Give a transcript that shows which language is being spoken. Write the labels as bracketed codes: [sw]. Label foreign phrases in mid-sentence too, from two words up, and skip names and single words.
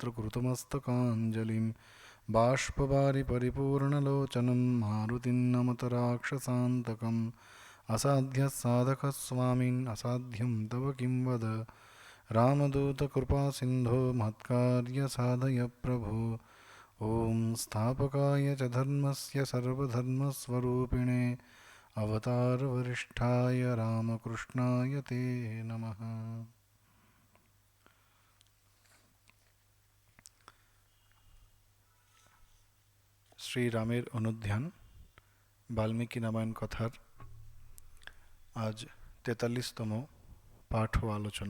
[sa] कृतमस्तकाञ्जलिं बाष्पवारि परिपूर्णलोचनं मारुतिं नमत राक्षसान्तकम् असाध्यः साधकः स्वामिन् असाध्यं तव किं वद रामदूतकृपासिन्धो महत्कार्यसाधय प्रभो ॐ स्थापकाय च धर्मस्य सर्वधर्मस्वरूपिणे अवतारवरिष्ठाय रामकृष्णाय ते नमः। [bn] শ্রীরামের অনুধ্যান বাল্মীকি রামায়ণ কথার আজ ৪৩তম পাঠ ও আলোচনা।